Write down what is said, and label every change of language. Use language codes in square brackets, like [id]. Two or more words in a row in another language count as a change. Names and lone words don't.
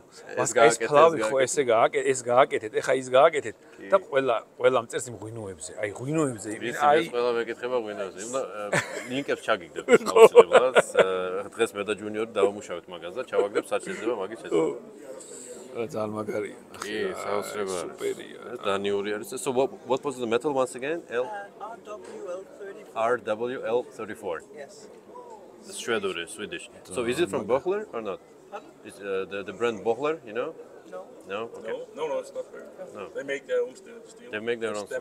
[ka] ეს ფლავი ხო ესე გააკეთეთ, ეხა ის გააკეთეთ და ყველა მწერს იმ ღვინოებზე. აი ღვინოებზე. აი ყველა მეკითხება ღვინოებზე. უნდა ლინკებს ჩაგიგდებ აუცილებლად. დღეს მე და ჯუნიორი დავამუშავეთ მაგას და ჩავაგდებ სად შეიძლება მაგის შეძლება. ძალიან მაგარია. კი, საოცრებაა. სუპერია. დანიური არის. [en] So what was the metal once again? RWL34. Yes. Shredder, Swedish. So is it from Bochler or not? Is the brand Bochler, you know? No. No? Okay. No, it's not there. No. They make their own steel. They make their own steel.